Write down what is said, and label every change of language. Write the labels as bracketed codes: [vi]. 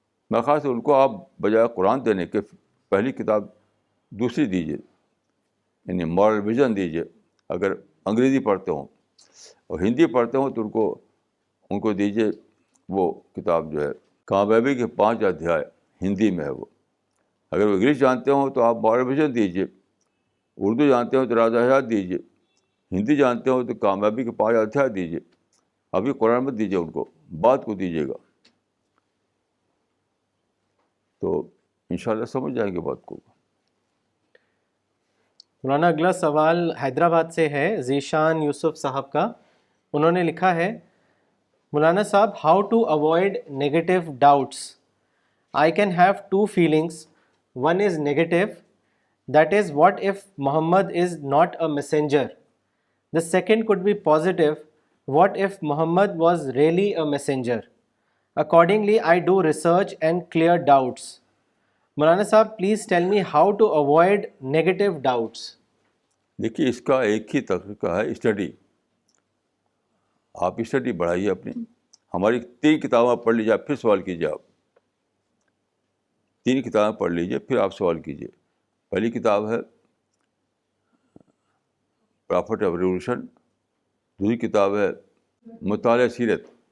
[ur] میں خاص ان کو آپ بجائے قرآن دینے کے پہلی کتاب دوسری دیجیے, یعنی مورل ویژن دیجیے. اگر انگریزی پڑھتے ہوں اور ہندی پڑھتے ہوں تو ان کو دیجیے وہ کتاب جو ہے کامیابی کے 5 ادھیائے, ہندی میں ہے وہ. اگر وہ انگلش جانتے ہوں تو آپ مورل ویژن دیجیے, اردو جانتے ہوں تو راز حیات دیجیے, ہندی جانتے ہوں تو کامیابی کے 5 ادھیائے دیجیے. ابھی قرآن مت دیجیے ان کو, بات کو دیجیے گا. تو انشاءاللہ سمجھ جائیں گے بات کو. مولانا اگلا سوال حیدرآباد سے ہے ذیشان یوسف صاحب کا. انہوں نے لکھا ہے مولانا صاحب [en] How to avoid negative doubts. I can have two feelings. One is negative, that is, what if Muhammad is not a messenger? The second could be positive, what if Muhammad was really a messenger? Accordingly, I do research and clear doubts. Maulana Sahab, please tell me how to avoid negative doubts. [ur] دیکھیے اس کا ایک ہی طریقہ ہے study. آپ study بڑھائیے اپنی. ہماری 3 کتابیں پڑھ لیجیے, آپ پھر سوال کیجیے. آپ 3 کتابیں پڑھ لیجیے پھر آپ سوال کیجیے. پہلی کتاب ہے پرافٹ آف ریولیوشن, دوسری کتاب ہے مطالعہ سیرت.